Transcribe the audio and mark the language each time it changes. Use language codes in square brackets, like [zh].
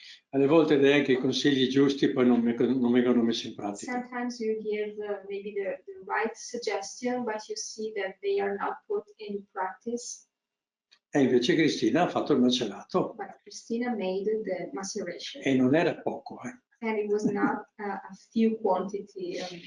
[it] Alle volte dai anche i consigli giusti, poi non vengono messi in pratica. [en] Sometimes you give maybe the right suggestion, but you see that they are not put in practice. [it] E invece Cristina ha fatto il macerato. [en] But Cristina made the maceration. [it] E non era poco. [en] And it was not a few quantity,